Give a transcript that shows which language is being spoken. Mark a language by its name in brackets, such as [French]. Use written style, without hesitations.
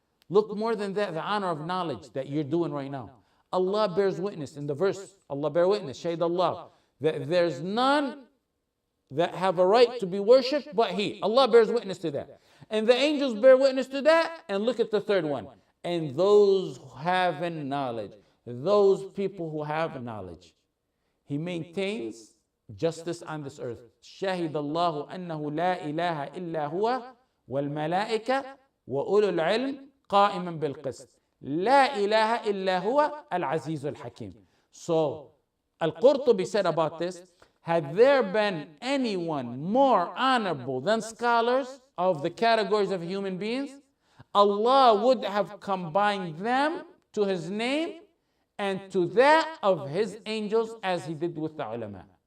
[English] Look, more than that, the honor of knowledge that you're doing right now. Allah bears witness in the verse, Allah bear witness, Shayd Allah, that there's none that have a right to be worshipped but He. Allah bears witness to that. And the angels bear witness to that. And look at the third one. And those who have knowledge, those people who have knowledge. He maintains justice on this earth. [Arabic] شهد الله أنه لا إله إلا هو والملائكة وأولو العلم قائما بالقسط لا إله إلا هو العزيز الحكيم. [English] So Al-Qurtubi said about this, had there been anyone more honorable than scholars of the categories of human beings, Allah would have combined them to His name and to that of His angels, as He did with the ulama.